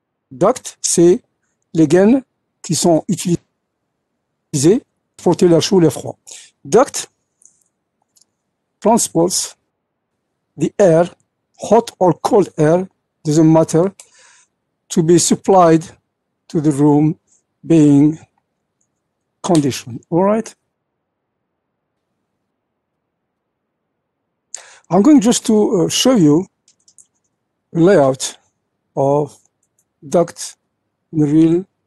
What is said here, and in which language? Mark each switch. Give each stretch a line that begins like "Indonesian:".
French: Duct, c'est les gaines qui sont utilisées pour porter l'air chaud ou l'air froid.
English: Duct transports the air, hot or cold air, doesn't matter, to be supplied to the room being conditioned, all right? I'm going just to show you a layout of duct in the real